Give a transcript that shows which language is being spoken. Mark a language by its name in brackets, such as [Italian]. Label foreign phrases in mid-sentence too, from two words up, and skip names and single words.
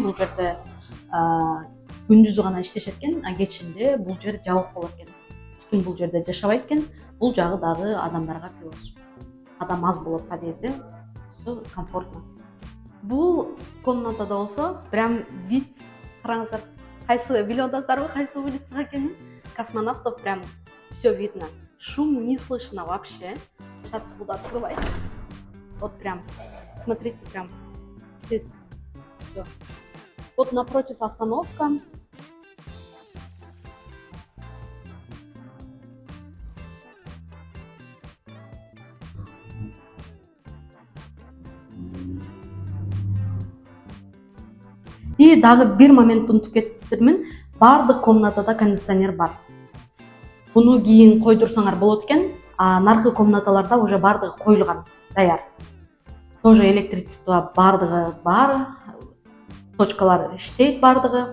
[Kyrgyz] Бул жерде күндүзү гана иштешет экен, а кечинде бул жер жабык болот экен. Эч ким бул жерде жашабайт экен. Бул жагы дагы адамдарга плюс. Адам аз болот подъездде. [Russian] Всё комфортно. [Kyrgyz] Бул комнатада болсо [Russian] прям вид, [Kyrgyz] караңыздар. Кайсы билип атасыздарбы, кайсы улица экенин? [Russian] Космонавтов прям всё видно. Шум не слышно вообще. Сейчас буду открывать. Вот прям, смотрите, прям здесь все. Вот напротив остановка. [Kyrgyz] И дагы бир момент унутуп кетиптирмин. Бардык комнатада кондиционер бар. Буну кийин койдурсаңар болот экен, а наркы комнаталарда уже бардыгы коюлган, даяр. [Russian] Тоже электричество [Kyrgyz] бардыгы бар, точкалар иштейт бардыгы.